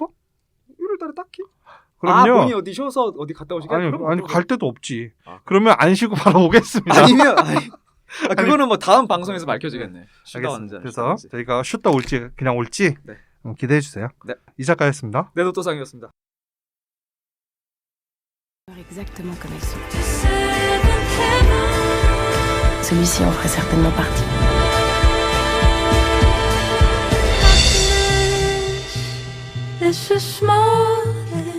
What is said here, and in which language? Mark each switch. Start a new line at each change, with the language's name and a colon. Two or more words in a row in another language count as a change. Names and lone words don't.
Korean: 1월달에 딱히. 그럼요. 본인이 어디 쉬어서 어디 갔다 오시게? 아니 갈 데도 없지. 아. 그러면 안 쉬고 바로 오겠습니다. 그거는 뭐 다음 방송에서 밝혀지겠네. 쉬다 왔는지 알겠습니다. 안 그래서 쉬다 왔는지. 저희가 쉬었다 올지 그냥 올지 네. 기대해 주세요. 네. 이 작가였습니다. 네, 도토상이었습니다.
French: Exactement comme elles sont. Celui-ci en ferait certainement partie.
English: It's just small